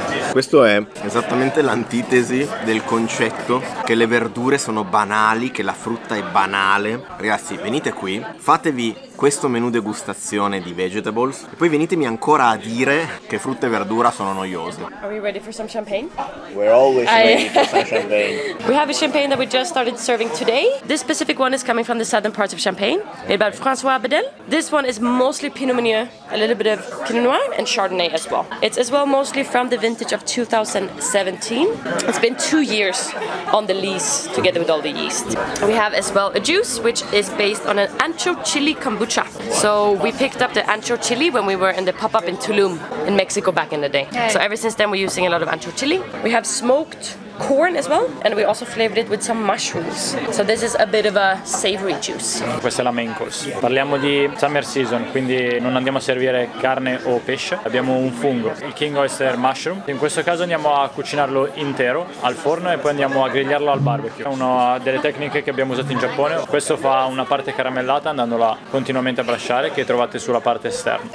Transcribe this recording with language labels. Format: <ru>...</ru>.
<it>Questo è esattamente l'antitesi del concetto che le verdure sono banali, che la frutta è banale. Ragazzi, venite qui, fatevi questo menù degustazione di vegetables e poi venitemi ancora a dire che frutta e verdura sono noiose.</it> <en>Are we ready for some champagne? We're always ready for some champagne. We have a champagne that we just started serving today. This specific one is coming from the southern parts of Champagne, made by François Bedel. This one is mostly Pinot Meunier, a little bit of Pinot Noir and Chardonnay as well. It's as well mostly from the vintage of 2017. It's been 2 years on the lease together with all the yeast. We have as well a juice which is based on an ancho chili kombucha. So we picked up the ancho chili when we were in the pop-up in Tulum in Mexico back in the day. So ever since then we're using a lot of ancho chili. We have smoked corn as well, and we also flavored it with some mushrooms. So this is a bit of a savory juice.</en> <it>Questa è la main course. Parliamo di</it> <en>summer season,</en> <it>quindi non andiamo a servire carne o pesce. Abbiamo un fungo, il King Oyster Mushroom. In questo caso andiamo a cucinarlo intero al forno e poi andiamo a grigliarlo al barbecue. È una delle tecniche che abbiamo usato in Giappone. Questo fa una parte caramellata andandola continuamente a brasciare, che trovate sulla parte esterna.</it>